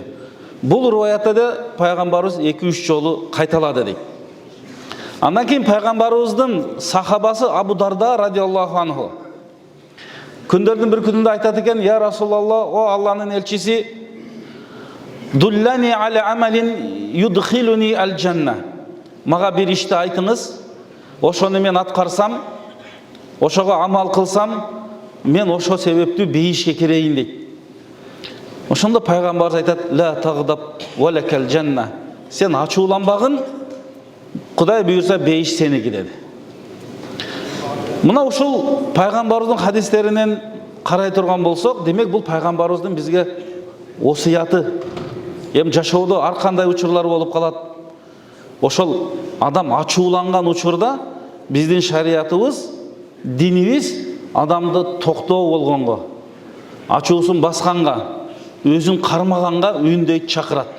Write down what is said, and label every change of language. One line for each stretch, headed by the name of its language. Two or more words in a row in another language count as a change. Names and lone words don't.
Kyrgyz: Бул риваятта да пайгамбарыбыз 2-3 жолу кайталады дейт. Андан кийин пайгамбарыбыздын сахабасы Абу Дарда
Arabic: رضي الله عنه
Kyrgyz: күндөрдүн бир күнүндө айтат экен:
Arabic: «يا رسول الله,
Kyrgyz: о Алланын элчиси,
Arabic: دلني على عمل يدخلني الجنة».
Kyrgyz: Мага бир ишти айтыңыз, ошону мен аткарсам, ошого амал кылсам, мен ошо себептүү бейишке кирейин дейт. Ошондо пайгамбарыбыз айтат:
Arabic: «لا تغضب ولك الجنة».
Kyrgyz: Сен ачууланбагын, Кудай буйрса бейиш сеники деди. Мына ушул пайгамбарыбыздын хадистеринен карай турган болсок, демек бул пайгамбарыбыздын бизге осуяты. Эми жашоодо ар кандай учурлар болуп калат. Ошол адам ачууланган учурда биздин шариятыбыз, динибиз адамды токтоо болгонго, ачуусун басканга, өзүн кармаганга үндөйт, чакырат.